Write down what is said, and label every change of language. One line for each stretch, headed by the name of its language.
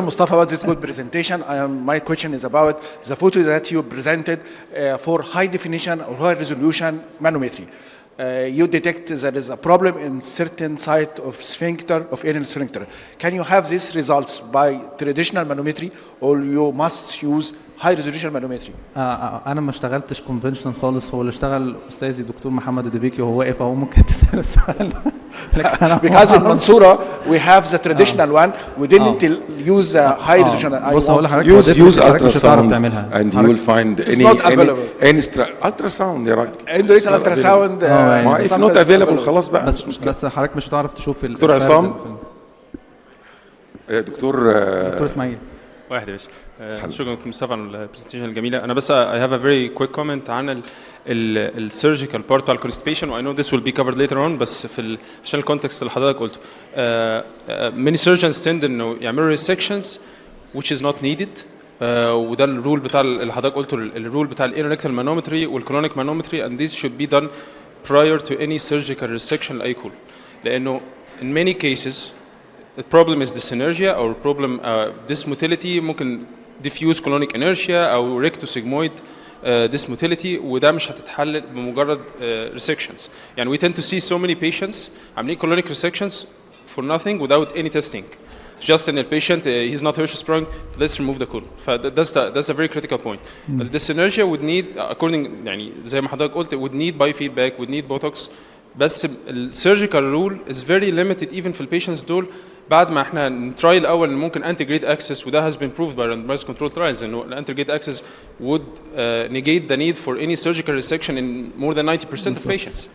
English: Mustafa, about this good presentation. My question is about the photo that you presented for high definition or high resolution manometry. you detect there is a problem in certain site of sphincter, of anal sphincter. Can you have these results by traditional manometry, or you must use high resolution manometry?
Arabic: انا ما اشتغلتش كونفنشنال خالص، هو اللي اشتغل استاذي دكتور محمد الدبيكي وهو واقف اهو، ممكن تسال السؤال.
English: Because in Mansoura we have the traditional one, we didn't use high resolution.
Arabic: بص هقول لحضرتك
English: use ultrasound and you will find any ultrasound
Arabic: يا راجل.
English: Endorectal ultrasound. If not available
Arabic: خلاص بقى. بس حضرتك مش هتعرف تشوف دكتور عصام. دكتور اسماعيل. واحد يا باشا. شكرا دكتور مصطفى على البرزنتيشن الجميله. انا بس
English: I have a very quick comment
Arabic: عن السيرجيكال بارت على الكونستيبيشن، و
English: I know this will be covered later on،
Arabic: بس في عشان الكونتكست اللي حضرتك قلته.
English: many surgeons tend
Arabic: انه يعملوا
English: resections which is not needed.
Arabic: وده الرول بتاع اللي حضرتك قلته، الرول بتاع الانوريكتال مانومتري والكرونيك مانومتري،
English: and these should be done prior to any surgical resection
Arabic: لاي كولون. لانه
English: in many cases the problem is dyssynergia or problem dysmotility، ممكن diffuse colonic inertia او rectosigmoid dysmotility،
Arabic: وده مش هتتحل بمجرد
English: resections. يعني we tend to see so many patients
Arabic: عاملين
English: colonic resections for nothing without any testing. Just in a patient, he's not Hirschsprung, let's remove the colon. That's a very critical point. The dyssynergia would need, according
Arabic: يعني زي ما حضرتك قلت,
English: would need biofeedback, would need Botox.
Arabic: بس السيرجيكال رول
English: is very limited even
Arabic: في البيشنتس دول. بعد ما احنا نتراي الاول ان
English: ممكن integrate access, وده has been proved by randomized controlled trials
Arabic: انه الانتجريت اكسس
English: would negate the need for any surgical resection in more than 90% of patients.